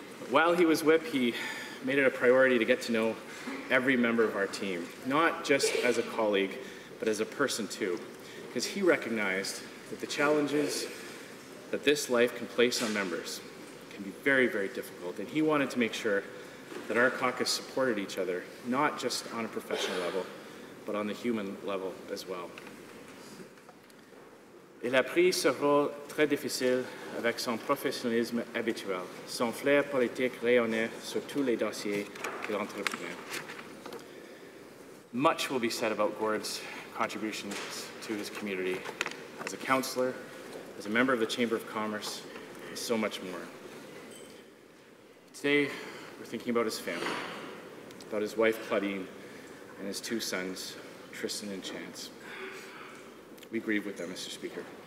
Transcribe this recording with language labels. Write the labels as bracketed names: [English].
[English] While he was Whip, he made it a priority to get to know every member of our team, not just as a colleague, but as a person too, because he recognized that the challenges that this life can place on members can be very, very difficult, and he wanted to make sure that our caucus supported each other, not just on a professional level, but on the human level as well. [French] Il a pris ce rôle très difficile avec son professionnalisme habituel. Son flair politique rayonnait sur tous les dossiers qu'il entreprenait. [English] Much will be said about Gord's contributions to his community as a councillor, as a member of the Chamber of Commerce, and so much more. Today, we're thinking about his family, about his wife, Claudine, and his 2 sons, Tristan and Chance. We grieve with them, Mr. Speaker.